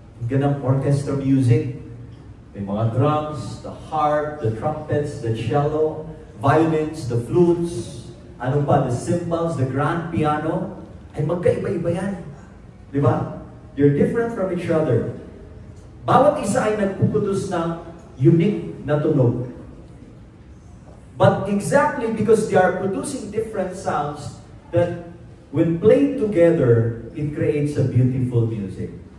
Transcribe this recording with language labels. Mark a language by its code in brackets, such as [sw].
[tl] Ganang orchestra music. May mga [en] drums, the harp, the trumpets, the cello, violins, the flutes, ano pa, the cymbals, the grand piano, [tl] ay magkaiba-iba yan. Di ba? [en] They're different from each other. [tl] Bawat isa ay nagpuputos ng unique na tunog. [en] But exactly because they are producing different sounds, that when played together, it creates a beautiful music.